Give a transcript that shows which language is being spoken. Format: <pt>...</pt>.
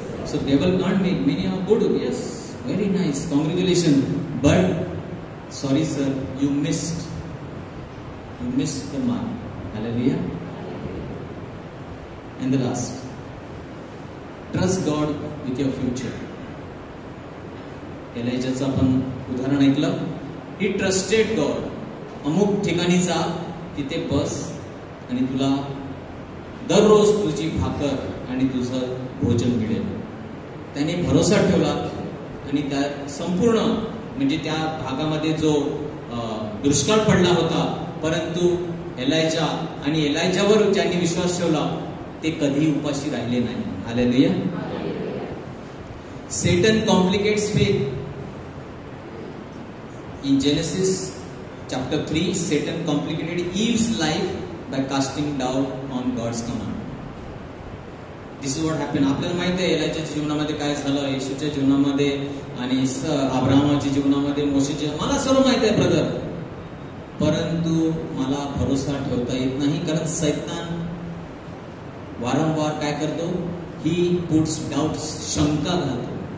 <en>So devil can't make many are good. Yes, very nice. Congratulations. But sorry sir, you missed the mark. Hallelujah. And the last, trust God with your future.</en> <mr>एलायजाचं आपण उदाहरण ऐकलं.</mr> <en>He trusted God.</en> <mr>अमुक ठिकाणी जा, तिथे बस आणि तुला दररोज तुझी भाकर आणि तुझं भोजन मिळेल. त्याने भरोसा ठेवला आणि त्या संपूर्ण म्हणजे त्या भागामध्ये जो दुष्काळ पडला होता, परंतु एलायजा आणि एलायजावर ज्यांनी विश्वास ठेवला ते कधी उपाशी राहिले नाही.</mr> <en>Hallelujah. Satan complicates faith. In Genesis chapter 3, Satan complicated Eve's life by casting doubt on God's command. This is what happen.</en> <mr>आपल्याला माहिती आहे एलायच्या जीवनामध्ये काय झालं, येशूच्या जीवनामध्ये आणि अब्राहमाच्या जीवनामध्ये, मोशेच्या, मला सर्व माहिती आहे ब्रदर. परंतु मला भरोसा ठेवता येत नाही, कारण सैतान वारंवार काय करतो,</mr> <en>he puts doubts,</en> <mr>शंका घालतो.</mr>